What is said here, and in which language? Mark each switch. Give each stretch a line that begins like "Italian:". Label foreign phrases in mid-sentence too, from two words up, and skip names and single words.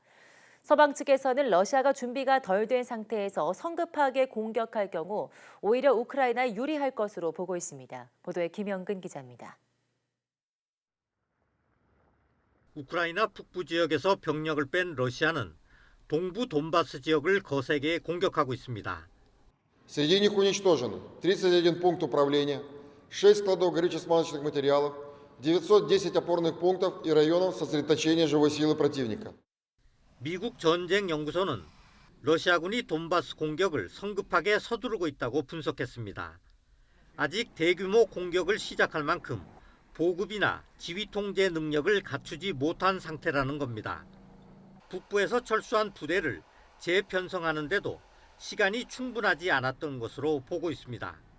Korean: 서방 측에서는 러시아가 준비가 덜 된 상태에서 성급하게 공격할 경우 오히려 우크라이나에 유리할 것으로 보고 있습니다. 보도에 김영근 기자입니다. 우크라이나 북부 지역에서 병력을 뺀 러시아는 동부 돈바스 지역을 거세게 공격하고 있습니다.
Russian: Среди них уничтожено 31 пункт управления, 6 складов горюче-смазочных материалов, 910 опорных пунктов и районов сосредоточения живой силы противника.
Korean: 미국 전쟁연구소는 러시아군이 돈바스 공격을 성급하게 서두르고 있다고 분석했습니다. 아직 대규모 공격을 시작할 만큼 보급이나 지휘 통제 능력을 갖추지 못한 상태라는 겁니다. 북부에서 철수한 부대를 재편성하는데도 시간이 충분하지 않았던 것으로 보고 있습니다.